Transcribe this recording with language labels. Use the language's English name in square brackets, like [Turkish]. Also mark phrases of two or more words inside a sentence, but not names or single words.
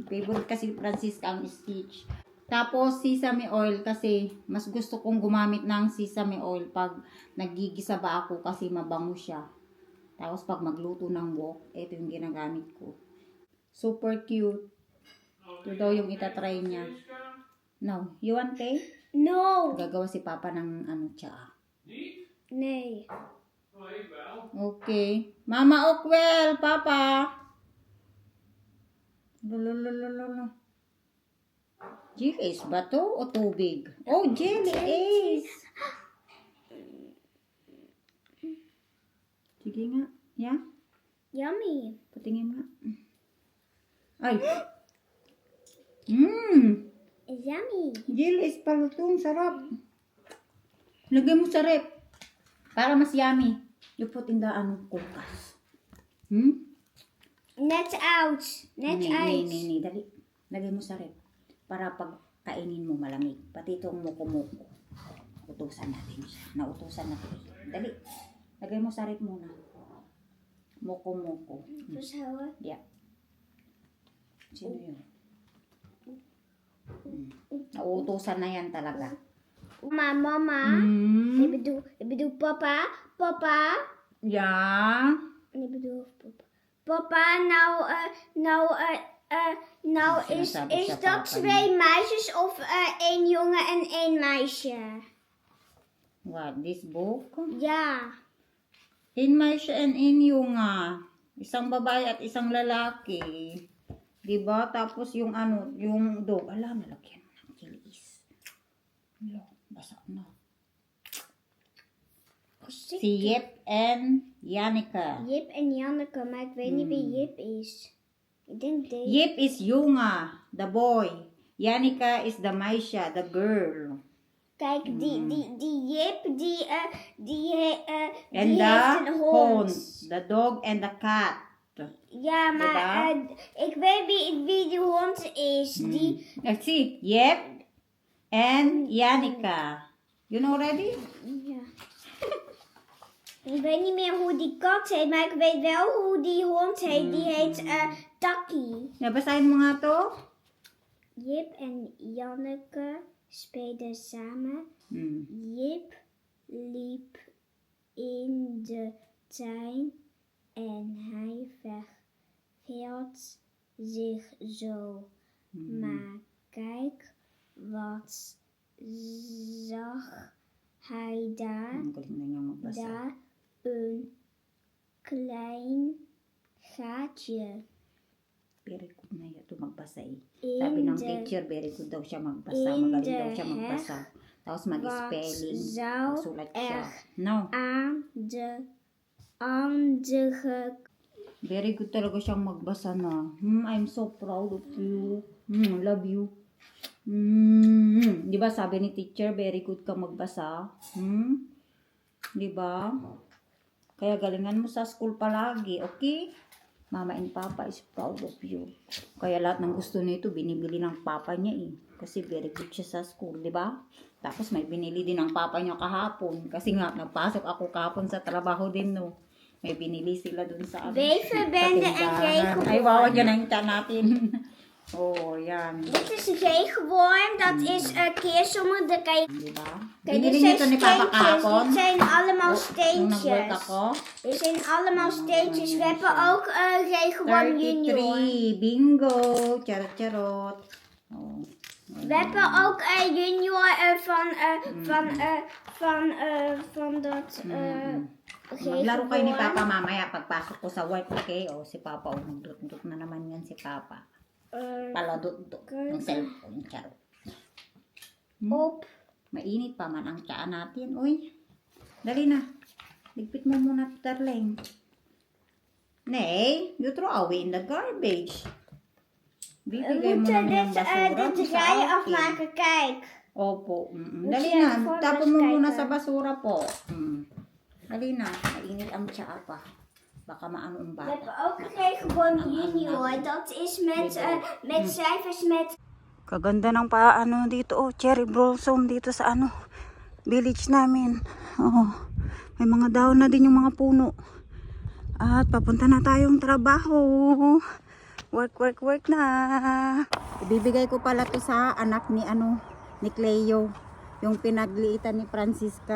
[Filipino] Favorite kasi Francisca ang Stitch. Tapos, [English] sesame oil [Filipino] kasi mas gusto kong gumamit ng [English] sesame oil [Filipino] pag nagigisa ba ako kasi mabango siya. Tapos, pag magluto ng wok, ito yung ginagamit ko. [English] Super cute. [Filipino] Ito daw yung itatry niya. [English] No. You want tea? No. [Filipino] Gagawa si Papa ng tsaa. [Dutch] Nee. [English] Okay. Mama Oakwell, Papa. [Filipino] Lulululululu. Jelly is ba to o tubig? Oh, jelly is. Sige nga. Yeah? [English] Yummy. [Filipino] Patingin nga. Ay. Mmm. [English] It's yummy. [Filipino] Jelly is palutong. Sarap. Lagay mo sa rep. Para mas [English] yummy. You put in the kulkas. Net out. Net out. [Dutch] Nee. [Filipino] Dali. Lagay mo sa rep. Para pag kainin mo malamig. Pati itong muko-muko. Utusan natin siya. Nautusan natin. Dali. Lagay mo sa rep muna. Muko-muko. [Dutch] Vasthouden. [Filipino] Yeah. Sino yun? Nauutusan na yan talaga. Mama. [Dutch] Ik bedoel papa. Papa. Ja. Ik bedoel papa. Papa, nou is dat twee meisjes of één jongen en één meisje? [English] What? This book? [Dutch] Ja. In meisje en in jonga. [Filipino] Isang babae at isang lalaki. Diba? Tapos yung yung dog. Alam, nalagyan mo ng kilis. Basa na. Si Jip en Janneke. [Dutch] Jip en Janneke, maar ik weet niet wie Jip is. Ik denk deze. Jip is jonga, [English] the boy. Janneke is the meisje, the girl. [Dutch] Kijk, die Jip, die En heeft [English] the [Dutch] een hond. hond. [English] The dog and the cat. [Dutch] Ja, maar ik weet wie die hond is. Die, [English] Let's see. Jip and Janneke. You know already? [Dutch] ja. Ik weet niet meer hoe die kat heet, maar ik weet wel hoe die hond heet. Die heet Taki. [Filipino] Nabasahin mo nga to? [Dutch] Jip en Janneke speelden samen. Jip liep in de tuin en hij verveelt zich zo. Maar kijk, wat zag hij daar? [Filipino] Ang galing na niya magbasa. [Dutch] Daar een klein gaatje. [English] Very good [Filipino] na ito magbasa eh. [Dutch] In [Filipino] Sabi ng [Dutch] de- [Filipino] teacher, [English] very good [Filipino] daw siya magbasa. [Dutch] in [Filipino] Magaling [Dutch] de [Filipino] daw siya magbasa. Tapos mag-spelling. [Dutch] zou [Filipino] Magsulat siya. [Dutch] er [English] No. [Dutch] aan de andere [English] Very good [Filipino] talaga siyang magbasa na. [English] I'm so proud of you. Love you. [Filipino] Di ba sabi ni teacher, [English] very good [Filipino] ka magbasa? Di ba? Kaya galingan mo sa school palagi, okay? [English] Mama and Papa is proud of you. [Filipino] Kaya lahat ng gusto nito, binibili ng Papa niya eh. Kasi [English] very good [Filipino] siya sa school, di ba? Tapos may binili din ng Papa niya kahapon. Kasi nga, nagpasok ako kahapon sa trabaho din, no? May binili sila dun sa [Dutch] Wevenbende en [Filipino] tindahan. [Dutch] regenworm. [Filipino] Ay, wow, yan ang tiyan natin. Oh, yan. [Dutch] Dit is regenworm, dat is keersommer. Dan kan je... [Filipino] Di ba? [Dutch] Kijk, [Filipino] Binili [Dutch] dit [Filipino] nito [Dutch] zijn [Filipino] ni Papa [Dutch] steentjes. [Filipino] kahapon. [Dutch] Dit zijn allemaal [Filipino] Nung nag-work [Dutch] steentjes. [Filipino] ako. [Dutch] Dit zijn allemaal steentjes. We hebben ook regenworm junior. [English] 33. Bingo. [Filipino] Charot-charot. Oh. [Dutch] We hebben ook junior van dat [Filipino] Maglaro kayo ni Papa [Dutch] regenworm. [Filipino] mamaya pagpasok ko sa work, okay? O, si Papa, magdut-dut na naman yan si Papa. Paladut-dut ng cellphone, charot. Op. Mainit pa man ang tsaa natin, uy. Dali na. Ligpit mo muna, [English] darling. Nee, you throw away in the garbage. [Dutch] We [Filipino] Bibigay mo [Dutch] moeten [Filipino] naman yung basura [Dutch] dit [Filipino] sa [Dutch] rijen [Filipino] akin. [Dutch] afmaken, kijk. [Filipino] Opo. [Dutch] Moet [Filipino] Dali [Dutch] je [Filipino] na. [Dutch] even [Filipino] Tapon mo [Dutch] kijken. [Filipino] muna sa basura po. Dali na. Mainit ang tsaa pa. Baka maano ang [Dutch] We [Filipino] bata. [Dutch] hebben ook regenworm junior. Dat is met cijfers met [Filipino] Kaganda ng ano dito, oh, [English] cherry blossom [Filipino] dito sa ano, village namin. Oh, may mga dahon na din yung mga puno. At papunta na tayong trabaho. Work na. Ibibigay ko pala to sa anak ni ni Cleo, yung pinagliitan ni Francisca.